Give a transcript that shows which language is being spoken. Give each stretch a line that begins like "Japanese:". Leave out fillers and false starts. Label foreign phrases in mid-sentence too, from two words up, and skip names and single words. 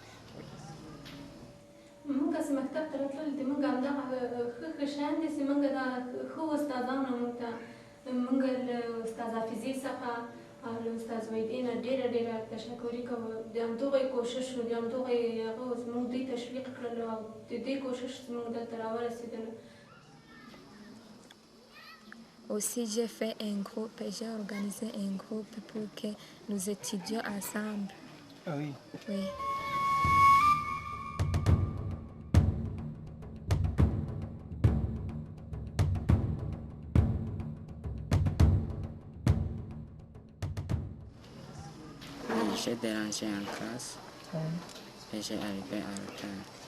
Pashto: الاستاذ وحیدین ډیره تشکرې کوم د همدغې کوشش د همدغې هغه زموږ دوی تشویق کړل او د دې کوشش زموږ دلته راورسېدل.
French: Aussi, j'ai fait un groupe, j'ai organisé un groupe pour que nous étudions ensemble. Ah oui? Oui. J'ai dérangé en classe et j'ai arrivé en retard.